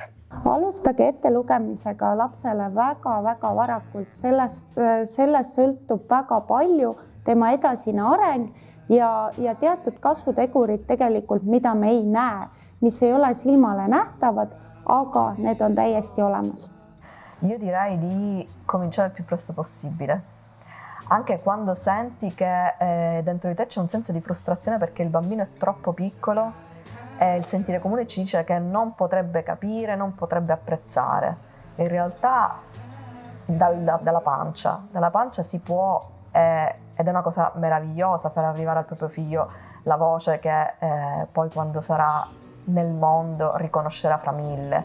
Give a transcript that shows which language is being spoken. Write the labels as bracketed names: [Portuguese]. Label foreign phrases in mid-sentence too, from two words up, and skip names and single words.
[Estonian] Alustage ettelugemisega lapsele väga-väga varakult, sellest sõltub väga palju tema edasine areng ja teatud kasvutegurid tegelikult, mida me ei näe, mis ei ole silmale nähtavad, aga need on täiesti olemas. [Italian] Io direi di cominciare il più presto possibile, anche quando senti che dentro di te c'è un senso di frustrazione perché il bambino è troppo piccolo e il sentire comune ci dice che non potrebbe capire, non potrebbe apprezzare. In realtà dalla pancia si può, ed è una cosa meravigliosa, far arrivare al proprio figlio la voce che poi quando sarà nel mondo riconoscerà fra mille.